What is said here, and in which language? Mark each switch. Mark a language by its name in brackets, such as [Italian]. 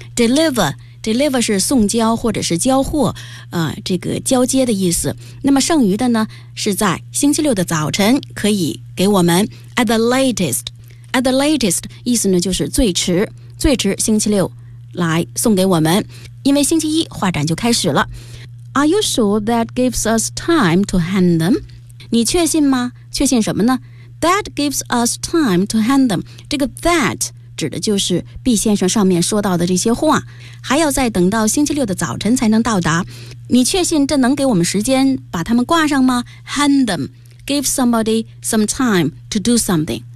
[Chinese] Deliver 是送交或者是交货、这个交接的意思。那么剩余的呢是在星期六的早晨可以给我们 at the latest. At the latest 意思呢就是最迟星期六来送给我们。因为星期一画展就开始了。 [English] Are you sure that gives us time to hand them? 你确信吗确信什么呢 That gives us time to hand them. [Chinese] 这个 that 指的就是 B 先生上面说到的这些话，还要再等到星期六的早晨才能到达。 [English] 你确信这能给我们时间把他们挂上吗？Hand them, give somebody some time to do something.